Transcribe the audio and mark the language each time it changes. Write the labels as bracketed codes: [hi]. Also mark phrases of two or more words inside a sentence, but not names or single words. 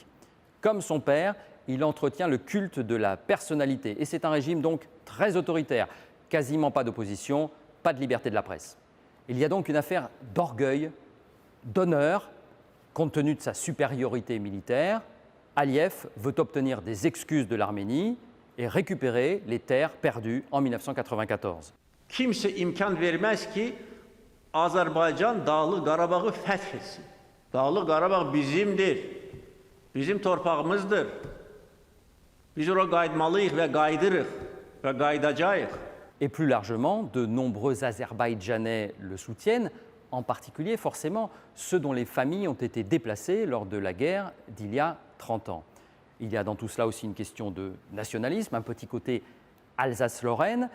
[fr] Comme son père, il entretient le culte de la personnalité et c'est un régime donc très autoritaire, quasiment pas d'opposition, pas de liberté de la presse. Il y a donc une affaire d'orgueil, d'honneur, compte tenu de sa supériorité militaire. Aliyev veut obtenir des excuses de l'Arménie et récupérer les terres perdues en 1994. [az] Kimse imkan vermez ki Azerbaycan Dağlıq Qarabağ'ı fəth etsin. Dağlıq Qarabağ bizimdir. Bizim torpağımızdır. Biz ora qayıtmalıyıq və qayıdırıq və qayıdacağıq. [fr] Et plus largement, de nombreux Azerbaïdjanais le soutiennent, en particulier forcément ceux dont les familles ont été déplacées lors de la guerre d'il y a 30 ans. Il y a dans tout cela aussi une question de nationalisme, un petit côté Alsace-Lorraine.